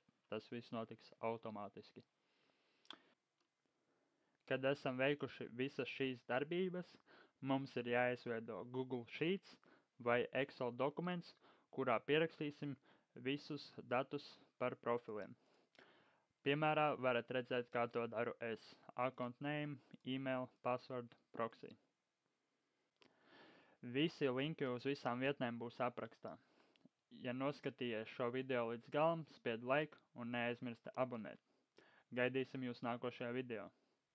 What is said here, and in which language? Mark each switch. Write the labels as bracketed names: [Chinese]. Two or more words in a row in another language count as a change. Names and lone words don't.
[Latvian] Tas viss notiks automātiski. Kad esam veikuši visas šīs darbības, mums ir jāizveido Google Sheets vai Excel dokuments, kurā pierakstīsim visus datus par profiliem. Piemērā varat redzēt, kā to daru es. [English] Account name, email, password, proxy. [Latvian] Visi linki uz visām vietnēm būs aprakstā. Ja noskatījies šo video līdz galam, spied like un neaizmirsti abonēt. Gaidīsim jūs nākošajā video.